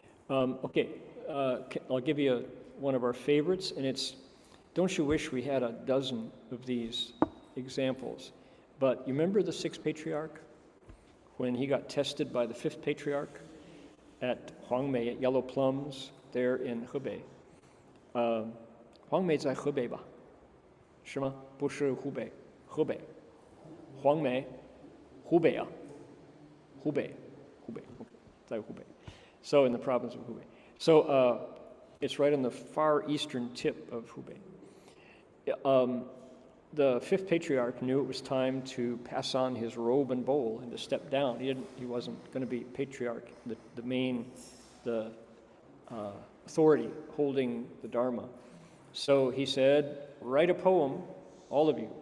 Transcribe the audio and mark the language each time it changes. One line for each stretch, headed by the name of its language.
English: I'll give you one of our favorites, and it's, don't you wish we had a dozen of these examples? But you remember the sixth patriarch? When he got tested by the fifth patriarch at Huangmei at Yellow Plums there in Hebei.
Chinese: Huangmei 在河北吧？是吗？不是湖北，河北。 Huangmei，湖北啊，湖北，在湖北。
English: So in the province of Hubei. So it's right on the far eastern tip of Hubei. The fifth patriarch knew it was time to pass on his robe and bowl and to step down. He wasn't going to be patriarch, the authority holding the Dharma. So he said, write a poem, all of you,